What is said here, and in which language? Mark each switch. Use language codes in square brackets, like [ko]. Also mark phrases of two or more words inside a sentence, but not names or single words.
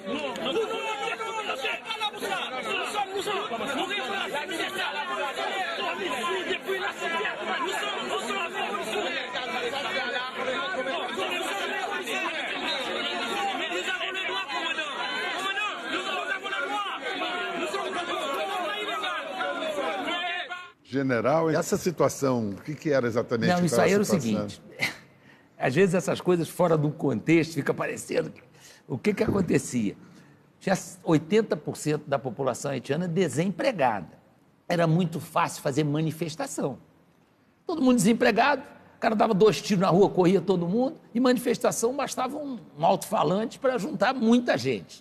[fr] Vous voulez perturber la paix. Nous sommes depuis la 6 heures du matin. Nous sommes avec vous. Nous avons le droit, commandant. Nous avons le droit. Nous sommes [pt] General, essa situação, o que era exatamente? Não, isso aí era o seguinte, às vezes essas coisas fora do contexto fica parecendo, o que acontecia? Tinha 80% da população haitiana desempregada, era muito fácil fazer manifestação, todo mundo desempregado, o cara dava 2 tiros na rua, corria todo mundo, e manifestação bastava um alto-falante para juntar muita gente.